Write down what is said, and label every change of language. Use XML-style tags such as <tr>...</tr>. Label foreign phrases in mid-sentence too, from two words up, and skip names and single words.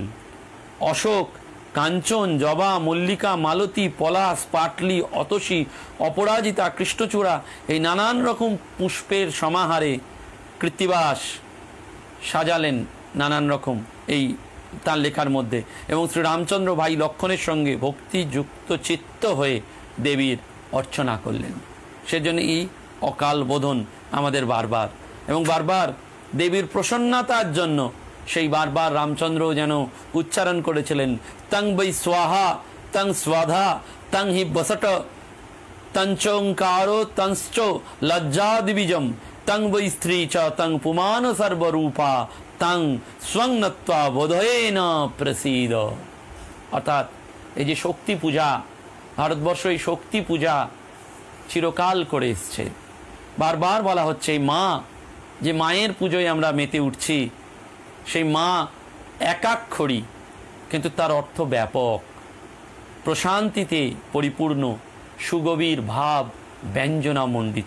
<bn>অশোক, কাঞ্চন, জবা, মল্লিকা, মালতী, পলাশ, পাটলি, অতসী, অপরাজিতা, কৃষ্ণচূড়া এই নানান রকম পুষ্পের সমাহারে কৃত্তিবাস সাজালেন নানান রকম এই তার লেখার মধ্যে এবং শ্রীরামচন্দ্র ভাই লক্ষণের সঙ্গে ভক্তিযুক্ত চিত্ত হয়ে দেবীর অর্চনা করলেন। সেজন্য এই অকাল বোধন আমাদের বারবার এবং বারবার দেবীর প্রসন্নতার জন্য সেই বারবার রামচন্দ্র যেন উচ্চারণ করেছিলেন,</bn> <sa>তং বৈ স্বাহা তং স্বাধা তং হি বসট তঞ্চঙ্কারো তঞ্চ লজ্জাদিবিজম তং বৈ স্ত্রী চ তং পুমান সর্বরূপা তং স্বং নত্বা বোধয়েন প্রসীদ।</sa> <bn>অর্থাৎ এই যে শক্তি পূজা, ভারতবর্ষ এই শক্তি পূজা চিরকাল করে এসছে। বারবার বলা হচ্ছে এই মা, যে মায়ের পুজোয় আমরা মেতে উঠছি, সেই মা একাক্ষরী কিন্তু তার অর্থ ব্যাপক, প্রশান্তিতে পরিপূর্ণ, সুগভীর ভাব ব্যঞ্জনামণ্ডিত।</bn>